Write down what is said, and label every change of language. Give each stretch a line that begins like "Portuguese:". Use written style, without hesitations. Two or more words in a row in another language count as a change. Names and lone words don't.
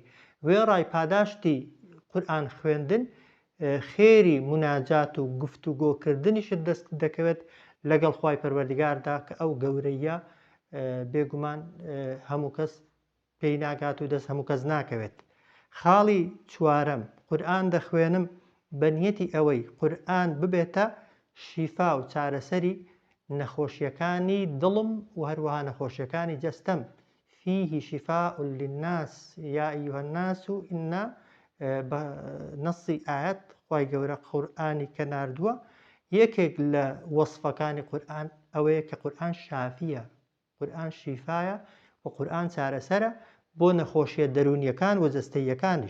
Central Kurdish: وێ ڕای پاداشتی قورئان خوێندن خێری مناجات و گفتوگۆکردنیشت دەست دەکەوێت لەگەڵ خوای پەروەردیگاردا کە ئەو گەورەیە بێگومان هەموو کەس پێی ناگات و دەست هەموو کەس ناکەوێت. خاڵی چوارەم، قورئان دەخوێنم بە نیەتی ئەوەی قورئان ببێتە شیفا و چارەسەری نەخۆشیەکانی دڵم و هەروەها نەخۆشیەکانی جەستەم.
Arabic: فيه شفاء للناس يا أيها الناس إن
Central Kurdish: بە نەسی ئاەت خوای گەورە قورئانی کە ناردووە یەکێک لە وەسفەکانی قورئان ئەوەیە کە قورئان شافیە، قورئان شیفایە و قورئان چارەسەرە بۆ نەخۆشیە دەرونیەکان و جەستەییەکانیش.